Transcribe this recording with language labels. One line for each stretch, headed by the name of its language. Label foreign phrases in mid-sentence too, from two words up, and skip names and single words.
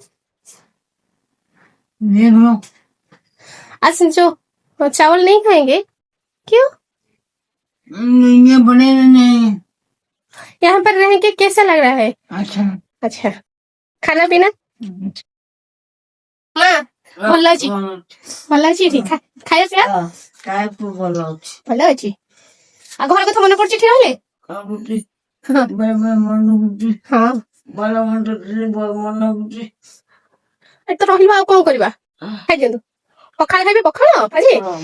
Hindi: देख लो। आज जो चावल नहीं खाएंगे क्यों? ये बने नहीं। यहाँ पर रह के कैसा लग रहा है? अच्छा। अच्छा खाना पीना माँ
Odia: ଭଲ ଅଛି ଭଲ ଅଛି ଏଠି ଖାଇବା ପିଇବା କାହାକୁ ଭଲ ଅଛି? ଭଲ ଅଛି ଆଉ ଘର କଥା ମନେ ପଡୁଛି ଏଠି ରହିଲେ କାହାକୁ ହଁ ବେଳେ ବେଳେ ମନେ ହଉଛି ହଁ ଭଲ ମନ୍ଦ ମନେ ହଉଛି। ଏଠି ତ ରହିବା ଆଉ କଣ କରିବା ଖାଇଦିଅନ୍ତୁ ପଖାଳ ଖାଇବେ ପଖାଳ ଆଜି